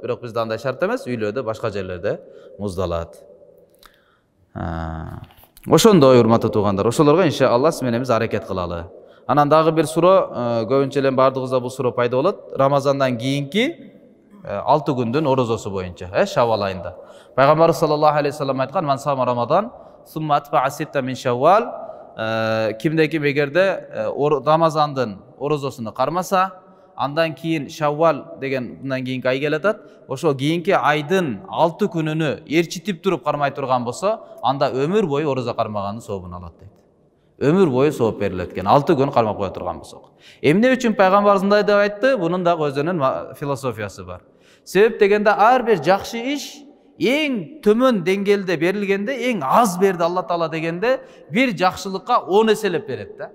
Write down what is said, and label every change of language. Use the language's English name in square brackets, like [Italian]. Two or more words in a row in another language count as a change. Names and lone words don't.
[Kyrgyz] Бирок бизде андай шарт эмес, үйлөрдө, башка жерлерде муздалат. Ошондой урматтуу туугандар, ошолорго иншалла сиз менен биз аракет кылалы. Анан дагы бир суроо, көбүнчө эле бардыгыбызда бул суроо пайда болот. Рамазандан кийинки 6 күндүн орозосу боюнча, Шаввал айында. Пайгамбар [Arabic] صلى الله عليه وسلم [Kyrgyz] айткан: [Arabic] "من صام رمضان ثم أتبعه ستا من شوال." [Kyrgyz] Кимде ким эгерде Рамазандын орозосуну кармаса, андан кийин Шаввал деген мындан кийинки ай келатат, ошо кийинки айдын 6 күнүнү ээрчитип туруп кармай турган болсо, анда өмүр бою орозо кармаганын сообун алат дейт. Ömür boyu сооп берилет экен. 6 күн кармап кое турган болсок. Эмне үчүн пайгамбарыбыз мындай деп айтты? Бунун да өзүнүн философиясы бар. Себеп дегенде ар бир жакшы иш эң төмөн деңгээлде берилгенде, эң аз берди Алла Таала дегенде, бир жакшылыкка 10 эселеп берет да.